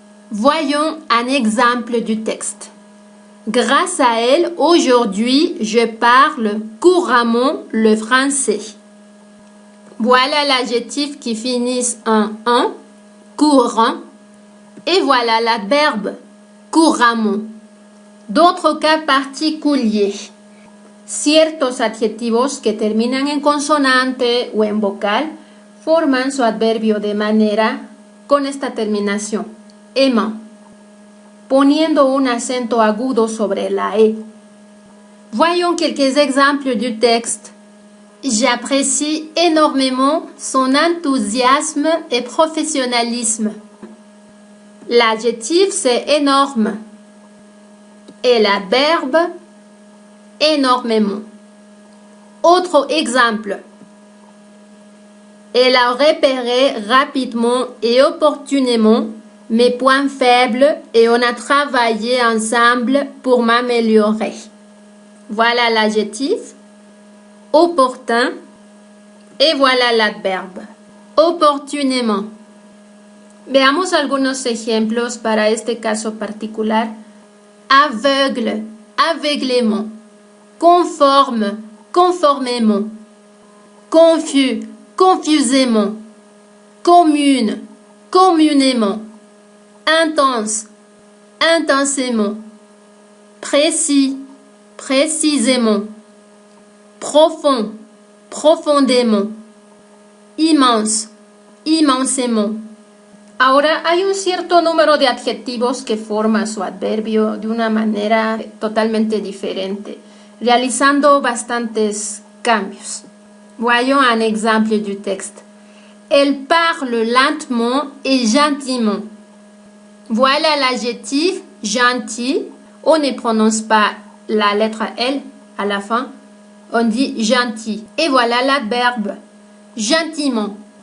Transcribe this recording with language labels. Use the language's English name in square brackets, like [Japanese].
[French] Voyons un exemple du texte. Grâce à elle, aujourd'hui, je parle couramment le français. Voilà l'adjectif qui finit en courant. Et voilà l'adverbe couramment. D'autres cas particuliers. [Spanish] Ciertos adjetivos que terminan en consonante o en vocal forman su adverbio de manera con esta terminación, aimant, poniendo un acento agudo sobre la E. [French] Voyons quelques exemples du texte. J'apprécie énormément son enthousiasme et professionnalisme. L'adjectif, c'est énorme. Et l'adverbe, énormément. Autre exemple. Elle a repéré rapidement et opportunément mes points faibles et on a travaillé ensemble pour m'améliorer. Voilà l'adjectif. Opportun. Et voilà l'adverbe. Opportunément. [Spanish] Veamos algunos ejemplos para este caso particular. [French] Aveugle, aveuglément. Conforme, conformément. Confus, confusément. Commune, communément. Intense, intensément. Précis, précisément. Profond, profondément. Immense, immensément. [Spanish] Ahora hay un cierto número de adjetivos que forman su adverbio de una manera totalmente diferente, realizando bastantes cambios. [French] Voyons un exemple du texte. Elle parle lentement et gentiment. Voilà l'adjectif gentil. On ne prononce pas la lettre L à la fin. On dit gentil. Et voilà l'adverbe gentiment.